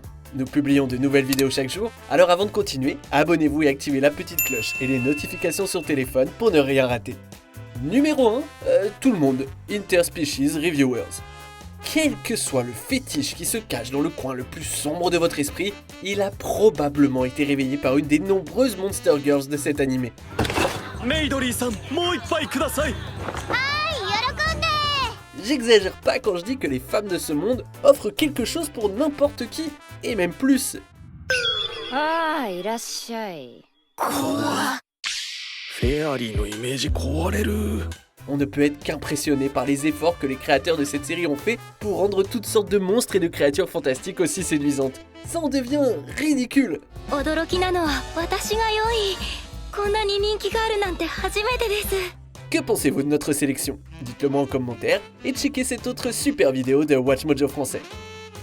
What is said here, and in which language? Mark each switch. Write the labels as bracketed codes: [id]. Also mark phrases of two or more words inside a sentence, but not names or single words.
[fr] Nous publions de nouvelles vidéos chaque jour, alors avant de continuer, abonnez-vous et activez la petite cloche et les notifications sur téléphone pour ne rien rater. Numéro 1, tout le monde, [en] Interspecies Reviewers. [fr] Quel que soit le fétiche qui se cache dans le coin le plus sombre de votre esprit, il a probablement été réveillé par une des nombreuses [en] Monster Girls [fr] de cet animé. [ja] メイドリーさんもう一杯ください [fr] J'exagère pas quand je dis que les femmes de ce monde offrent quelque chose pour n'importe qui, et même plus. [ja] ああ、いらっしゃい。フェアリーのイメージ壊れる [fr] On ne peut être qu'impressionné par les efforts que les créateurs de cette série ont fait pour rendre toutes sortes de monstres et de créatures fantastiques aussi séduisantes. Ça en devient ridicule. [ja] 驚きなのは私が良いこんなに人気があるなんて初めてです [fr] Que pensez-vous de notre sélection? Dites-le moi en commentaire et checkez cette autre super vidéo de Watch Mojo français.